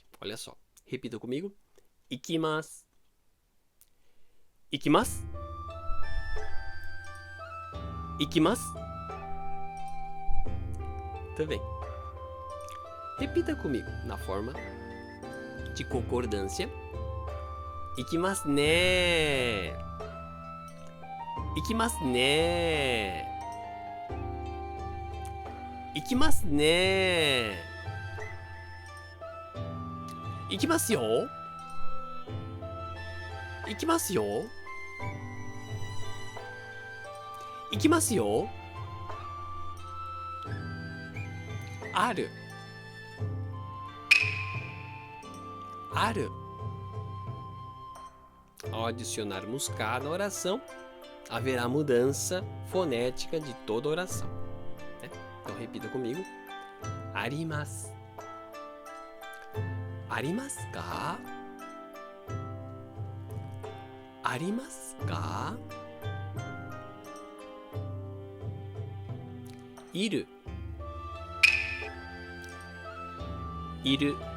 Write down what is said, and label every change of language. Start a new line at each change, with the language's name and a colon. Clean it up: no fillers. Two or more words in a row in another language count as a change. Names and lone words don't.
Portuguese: Olha só, repita comigo.
Japanese: 行きます。行きます. Ikimasu.
Portuguese: Também. Repita comigo na forma de concordância.
Japanese: 行きますね. 行きますね. 行きますね. 行きますよ. 行きますよ。行きますよ. Aru. Aru.
Portuguese: Ao adicionarmos ka na oração, haverá mudança fonética de toda a oração. Então repita comigo.
Japanese: Arimasu. ありますか？ありますか? Iru. Iru.